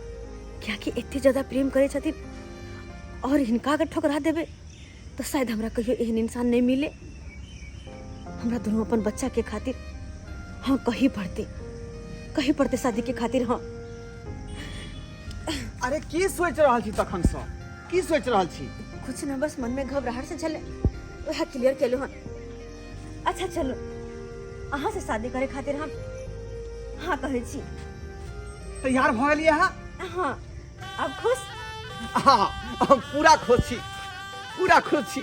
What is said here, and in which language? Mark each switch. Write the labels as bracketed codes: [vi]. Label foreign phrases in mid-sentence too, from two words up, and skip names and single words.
[mai] क्या कि इतनी ज्यादा प्रेम करे छथिन और हिनका अगर ठुकरा देवे तो शायद हमरा कहियो एहन इंसान नहीं मिले। हमरा दोनों अपन बच्चा के खातिर हाँ कहीं पड़ते शादी के खातिर। हाँ अरे की सोच रहल छी तखन से? की सोच रहल छी? कुछ ना, बस मन में घबराहट से चले वह क्लियर केलु हन। अच्छा चलो, अहाँ से शादी करे खातिर हम हाँ कहे छी। तैयार भ गेलिए अहाँ? हाँ, अब खुश? हाँ, हम पूरा खुश छी, पूरा खुश छी।